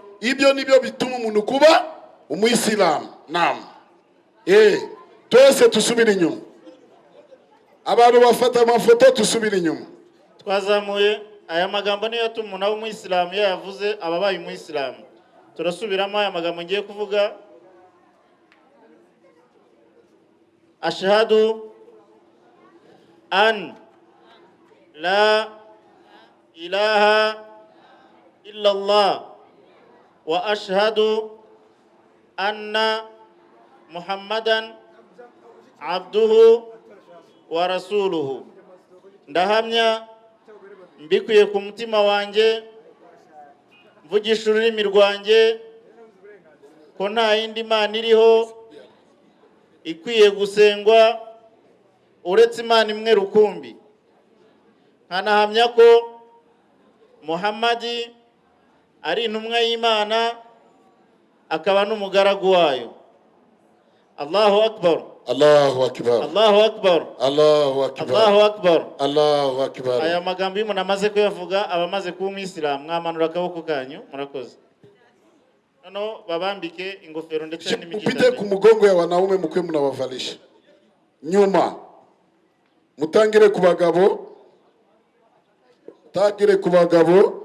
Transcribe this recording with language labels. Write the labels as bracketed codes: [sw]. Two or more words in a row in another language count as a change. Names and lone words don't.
[rw] Ibyo nibyo bituma umuntu kuba Umuislamu. Naam, twese tusubire inyuma, abantu bafata amafoto tusubire inyuma. Twazamuye aya magambo niyo yatuma umuntu aba Umuislamu, yavuze ababaye Umuislamu. Turasubiramo aya magambo ngiye kuvuga: [ar] أشهد أن لا إله إلا الله وأشهد أن محمدا عبده ورسوله. [rw] Ndahamya mbikuye ku mutima wanjye, mvugisha ururimi rwanjye, ko nta yindi Imana iriho ikwiye gusengwa uretse Imana imwe rukumbi. Nkanahamya ko Muhammadi ari intumwa y'Imana, akaba n'umugaragu wayo. [ar] الله أكبر, الله أكبر, الله أكبر, الله أكبر, الله أكبر, الله أكبر. [rw] Aya magambo y'umuntu amaze kuyavuga abamaze kuba Umuislamu, mwamanura akaboko kanyu, murakoze. Noneho babambike ingofero ndetse n'imigisha. Upite ku mugongo [sw] ya wanaume mukwe munabavalisha [rw] nyuma, mutangire ku bagabo, tagire ku bagabo.